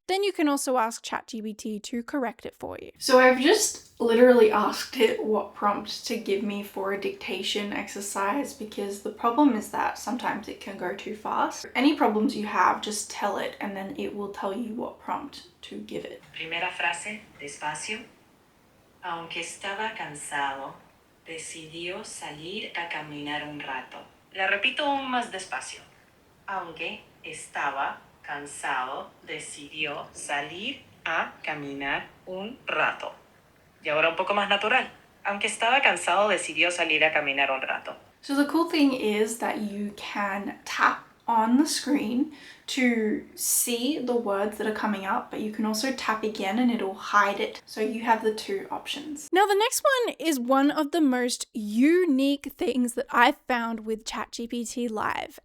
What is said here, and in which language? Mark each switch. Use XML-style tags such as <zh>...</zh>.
<en>Then you can also ask ChatGPT to correct it for you. So I've just literally asked it what prompt to give me for a dictation exercise because the problem is that sometimes it can go too fast. Any problems you have, just tell it and then it will tell you what prompt to give it.</en> <es>Primera frase, despacio. Aunque estaba cansado, decidió salir a caminar un rato. La repito aún más despacio. Aunque estaba cansado, decidió salir a caminar un rato. Y ahora un poco más natural. Aunque estaba cansado, decidió salir a caminar un rato.</es> <en>So the cool thing is that you can tap on the screen to see the words that are coming up, but you can also tap again and it'll hide it. So you have the two options. Now, the next one is one of the most unique things that I've found with ChatGPT Live.</en>